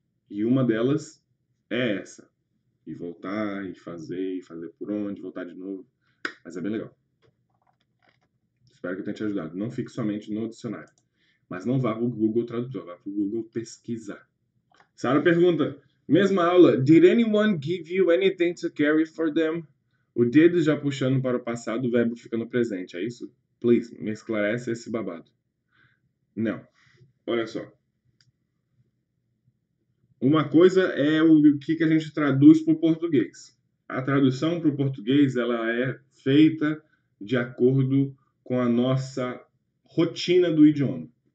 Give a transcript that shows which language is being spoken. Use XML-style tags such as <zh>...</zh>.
<pt>E uma delas é essa. E voltar, e fazer por onde, voltar de novo. Mas é bem legal. Espero que eu tenha te ajudado. Não fique somente no dicionário. Mas não vá para o Google Tradutor, vá para o Google pesquisar.</pt> <en>Sara</en> <pt>pergunta, mesma aula,</pt> <en>did anyone give you anything to carry for them?</en> <pt>O did já puxando para o passado, o verbo fica no presente, é isso? Please, me esclarece esse babado. Não. Olha só. Uma coisa é o que a gente traduz para o português. A tradução para o português ela é feita de acordo com a nossa rotina do idioma.</pt>